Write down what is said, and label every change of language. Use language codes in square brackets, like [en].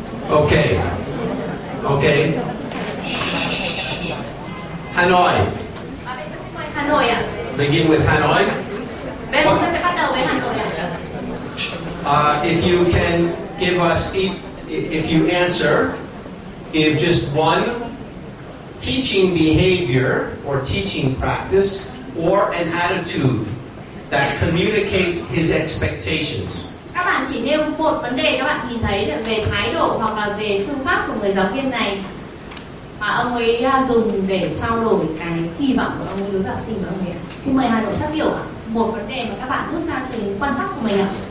[en] Okay. Okay. Hanoi. [vi] Hà Nội ạ. [en] Begin with Hanoi. [vi] Bây giờ chúng ta sẽ bắt đầu với Hà Nội ạ. [en] If you can give us, if you answer, give just one teaching behavior or teaching practice or an attitude that communicates his expectations. [vi] Các bạn chỉ nêu một vấn đề các bạn nhìn thấy về thái độ hoặc là về phương pháp của người giáo viên này mà ông ấy dùng để trao đổi cái kỳ vọng của ông ấy đối với học sinh của ông ấy. Xin mời Hà Nội phát biểu ạ. Một vấn đề mà các bạn rút ra từ quan sát của mình ạ.